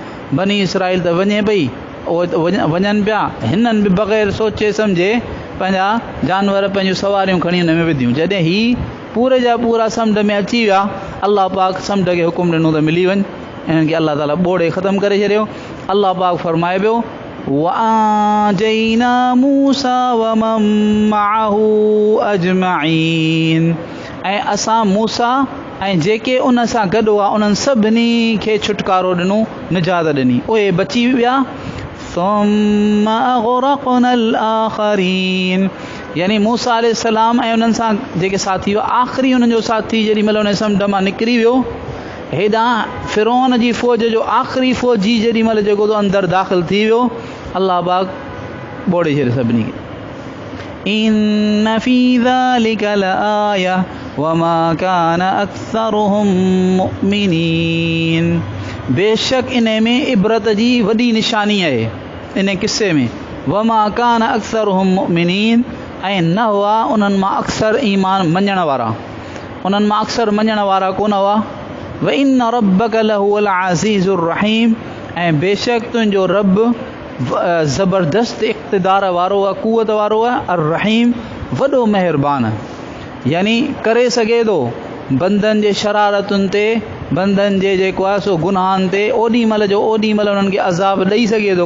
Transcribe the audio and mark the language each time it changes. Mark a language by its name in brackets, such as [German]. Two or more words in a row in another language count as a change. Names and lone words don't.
[Sindhi] बनी इसराइल त वञे पई, उहे वञनि पिया। हिननि बि बग़ैर सोचे सम्झे पंहिंजा जानवर, पंहिंजूं सवारियूं खणी हुन में विधियूं। जॾहिं ही पूरे जा पूरा समुंड में अची विया, अल्लाह पाक समुंड खे हुकुम ॾिनो त मिली वञ। इन्हनि खे अल्लाह ताला ॿोड़े ख़तमु करे छॾियो। अल्लाह पाक फरमाए पियो, [Arabic] وأنجينا موسى ومن معه أجمعين, [Sindhi] ऐं असां मूसा ऐं जेके उन सां गॾु हुआ उन्हनि सभिनी खे छुटकारो ॾिनो, निजात ॾिनी, उहे बची विया। [Arabic] ثم أغرقنا الآخرين, [Sindhi] यानी मूसा अलैहिस्सलाम ऐं उन्हनि सां जेके साथी हुआ, आख़िरी उन्हनि जो साथी जेॾी महिल उन समुंड मां निकिरी वियो, हेॾां फिरौन जी फ़ौज जो आख़िरी फ़ौजी जेॾी महिल जेको तो अंदरि दाख़िल थी वियो, अल्लाह पाक ॿोड़े छॾे सभिनी खे। [Arabic] إن في ذلك لآية وما كان أكثرهم مؤمنين, [Sindhi] बेशक इन में इबरत जी वॾी निशानी आहे इन किस्से में। [Arabic] وما كان أكثرهم مؤمنين, [Sindhi] ऐं न हुआ उन्हनि मां अक्सर ईमान मञण वारा, उन्हनि मां अक्सर मञण वारा कोन हुआ। [Arabic] وإن ربك لهو العزيز الرحيم, [Sindhi] ऐं बेशक तुंहिंजो रब ज़बरदस्त इक़्तिदार वारो आहे, क़ुवत वारो आहे। अर रहीम, वॾो महिरबान, यानी करे सघे थो बंदनि जे शरारतुनि ते, बंदनि जे जेको आहे सो गुनाहनि ते ओॾी महिल जो ओॾी महिल उन्हनि खे अज़ाब ॾेई सघे थो।